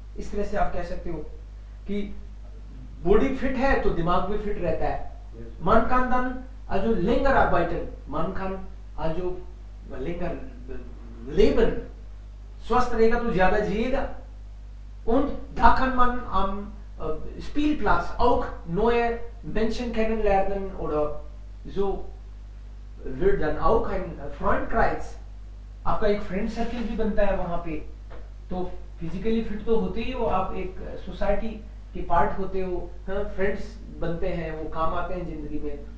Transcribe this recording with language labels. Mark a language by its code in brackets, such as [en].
[hi] इस तरह से आप कह सकते हो कि बॉडी फिट है तो दिमाग भी फिट रहता है. [de] Man kann dann also länger arbeiten, man kann also länger leben. [hi] स्वस्थ रहेगा तो ज्यादा जिएगा. [de] Und da kann man am Spielplatz auch neue Menschen kennenlernen oder so wird dann auch ein Freundkreis. [hi] आपका एक फ्रेंड सर्किल भी बनता है वहां पे. तो फिजिकली फिट तो होते ही हो, आप एक सोसाइटी के पार्ट होते हो, फ्रेंड्स बनते हैं, वो काम आते हैं जिंदगी में.